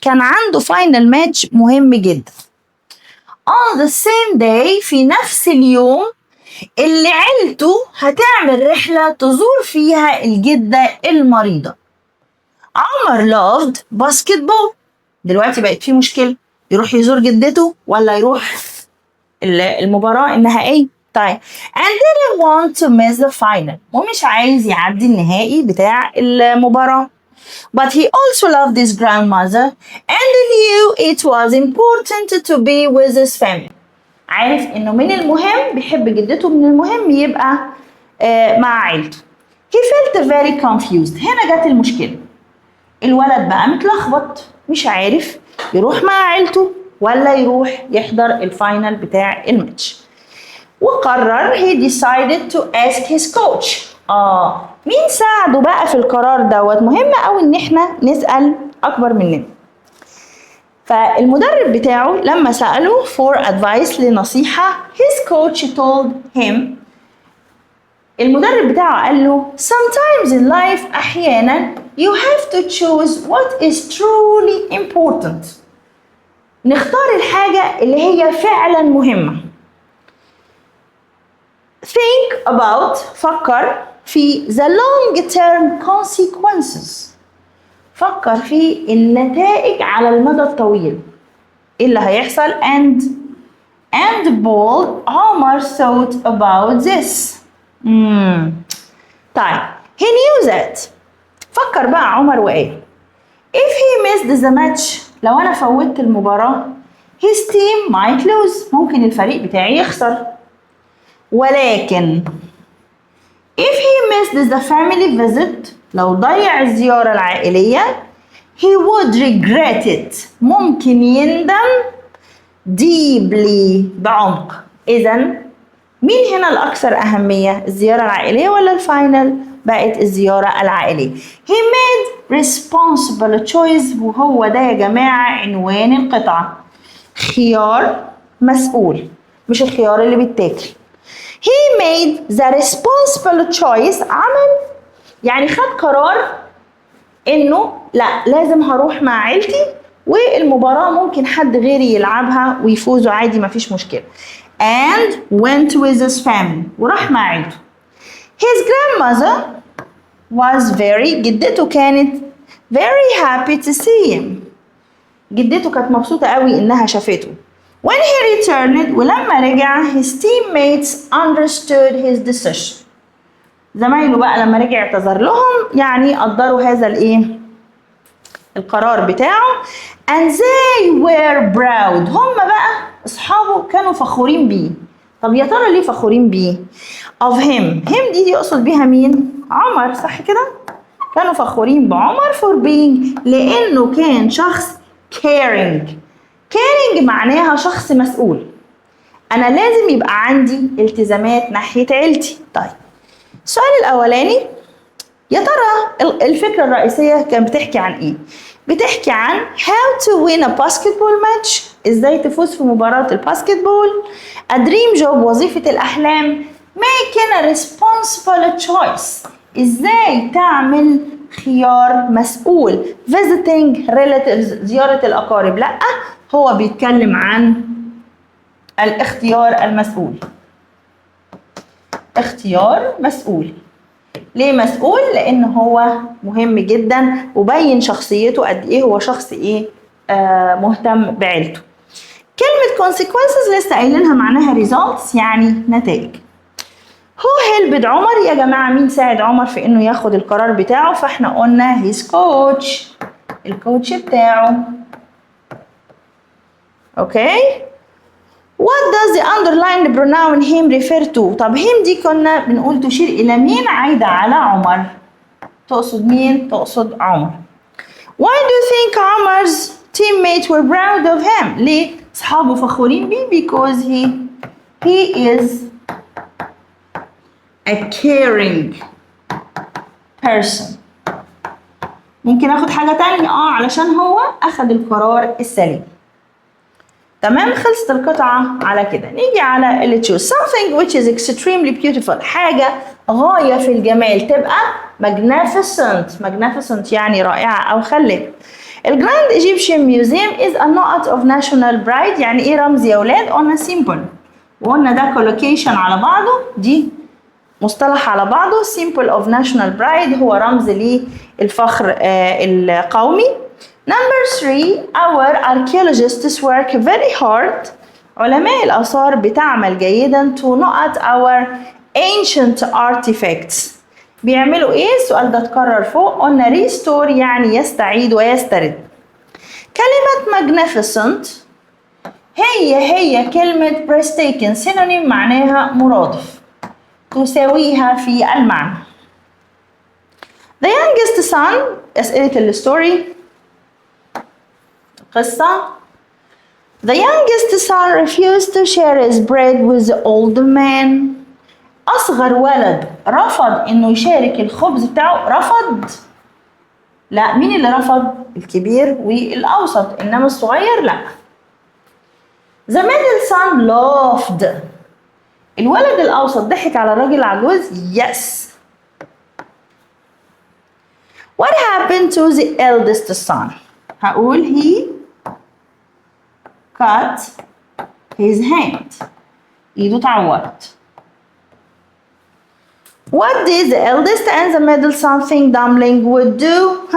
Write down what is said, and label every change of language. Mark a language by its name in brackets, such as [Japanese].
[Arabic] كان عنده [English] final match [Arabic] مهم جدا. [English] on the same day [Arabic] في نفس اليوم اللي عيلته هتعمل رحلة تزور فيها الجدة المريضة. عمر [English] loved basketball. [Arabic] دلوقتي بقت في مشكلة، يروح يزور جدته ولا يروح المباراة النهائية. طيب [English] and didn't want to miss the final [Arabic] ومش عايز يعدي النهائي بتاع المباراة. [English] But he also loved his grandmother and knew it was important to be with his family. [Arabic] عارف انه من المهم بيحب جدته، من المهم يبقى مع عيلته. [English] He felt very confused. [Arabic] هنا جت المشكلة، الولد بقى متلخبط مش عارف يروح مع عيلته ولا يروح يحضر الفاينل بتاع الماتش، وقرر [English] he decided to ask his coach. [Arabic] مين ساعده بقى في القرار دوت؟ مهم أوي ان احنا نسأل اكبر مننا. فالمدرب بتاعه لما سأله [English] for advice [Arabic] لنصيحة [English] his coach told him، [Arabic] المدرب بتاعه قال له [English] sometimes in life [Arabic] أحيانا [English] you have to choose what is truly important. [Arabic] نختار الحاجة اللي هي فعلا مهمة. [English] think about [Arabic] فكر في [English] the long term consequences، [Arabic] فكر في النتائج على المدى الطويل ايه اللي هيحصل. [English] and bold عمر thought about this. [Arabic] طيب [English] he knew that، [Arabic] فكر بقى عمر وقال [English] if he missed the match [Arabic] لو انا فوتت المباراة [English] his team might lose [Arabic] ممكن الفريق بتاعي يخسر. ولكن [English] if he missed the family visit [Arabic] لو ضيع الزيارة العائلية [English] he would regret it [Arabic] ممكن يندم [English] deeply [Arabic] بعمق. إذن مين هنا الأكثر أهمية، الزيارة العائلية ولا الفاينل؟ بقت الزيارة العائلية. [English] he made responsible choice [Arabic] وهو ده يا جماعة عنوان القطعة. خيار مسؤول مش الخيار اللي بيتاكل. [English] he made the responsible choice [Arabic] عمل يعني خد قرار انه لا لازم هروح مع عيلتي والمباراة ممكن حد غيري يلعبها ويفوزوا عادي مفيش مشكلة. [English] and went with his family [Arabic] وراح مع عيلته. [English] his grandmother was [Arabic] جدته كانت [English] very happy to see him. [Arabic] جدته كانت مبسوطة قوي انها شافته. [English] when he returned [Arabic] ولما رجع [English] his teammates understood his decision. [Arabic] زمايله بقى لما رجع اعتذر لهم يعني قدروا هذا القرار بتاعه. [English] and they were proud [Arabic] هم بقى اصحابه كانوا فخورين بيه. طب يا ترى ليه فخورين بيه؟ [English] of him [Arabic] دي يقصد بيها مين؟ عمر صح كده؟ كانوا فخورين بعمر [English] for being [Arabic] لانه كان شخص caring معناها شخص مسؤول. انا لازم يبقى عندي التزامات ناحية عيلتي. طيب السؤال الاولاني يا ترى الفكرة الرئيسية كانت بتحكي عن ايه؟ بتحكي عن [English] how to win a basketball match [Arabic] ازاي تفوز في مباراة الباسكتبول. [English] a dream job [Arabic] وظيفة الاحلام. [English] making a responsible choice [Arabic] ازاي تعمل خيار مسؤول. [English] visiting relatives [Arabic] زيارة الاقارب. لا هو بيتكلم عن الاختيار المسؤول. اختيار مسؤول. ليه مسؤول؟ لان هو مهم جدا وبين شخصيته قد ايه هو شخص ايه مهتم بعيلته. كلمة consequences لسه قايلينها معناها results يعني نتائج. هو helped عمر يا جماعة مين ساعد عمر في انه ياخد القرار بتاعه؟ فاحنا قلنا [English] his coach [Arabic] الكوتش بتاعه. اوكي [English] What does the underlined pronoun him refer to؟ [Arabic] طب him دي كنا بنقول تشير إلى مين؟ عايدة على عمر. تقصد مين؟ تقصد عمر. [English] Why do you think Amar's teammates were proud of him؟ [Arabic] ليه؟ أصحابه فخورين بيه [English] because he is a caring person. [Arabic] ممكن آخد حاجة تانية علشان هو أخد القرار السليم. تمام خلصت القطعة على كده. نيجي على اللي [English] choose something which is extremely beautiful [Arabic] حاجة غاية في الجمال تبقى magnificent يعني رائعة أو خلابة. الجراند [English] Egyptian Museum is a nod of national pride [Arabic] يعني إيه رمز يا ولاد؟ قلنا symbol وقلنا ده collocation على بعضه دي مصطلح على بعضه. [English] symbol of national pride [Arabic] هو رمز للفخر القومي. [English] Number 3 our archaeologists work very hard [Arabic] علماء الآثار بتعمل جيدا [English] to not our ancient artifacts. [Arabic] بيعملوا ايه؟ السؤال ده اتكرر فوق، قلنا restore يعني يستعيد ويسترد. كلمة magnificent هي كلمة breathtaking synonym معناها مرادف، تساويها في المعنى. [English] The youngest son [Arabic] أسئلة الستوري قصة. [English] The youngest son refused to share his bread with the older man. [Arabic] أصغر ولد رفض إنه يشارك الخبز بتاعه. رفض؟ لا، مين اللي رفض؟ الكبير والأوسط، إنما الصغير لا. [English] The middle son laughed. [Arabic] الولد الأوسط ضحك على الراجل العجوز. [English] Yes. What happened to the eldest son? هقول he cut his hand. [Arabic] إيده اتعورت. [English] What did the eldest and the middle son think Dumpling would do?